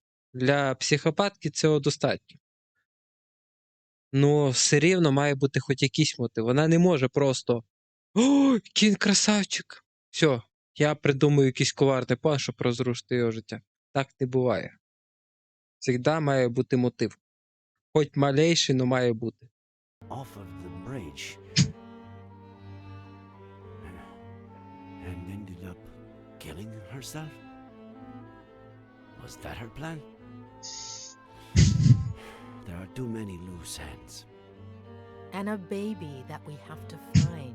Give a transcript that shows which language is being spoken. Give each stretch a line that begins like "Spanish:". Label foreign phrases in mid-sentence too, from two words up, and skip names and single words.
Ukrainian: Для психопатки цього достатньо. Ну, все рівно має бути хоч якийсь мотив. Вона не може просто «О, який він красавчик! Все, я придумаю якийсь коварний план, щоб розрушити його життя». Так не буває. Завжди має бути мотив. Хоч
Russian: малейший, но
Ukrainian: має бути.
English: Off of the bridge and ended up killing herself? Was that her plan? There are too many loose ends. And a baby that we have to find.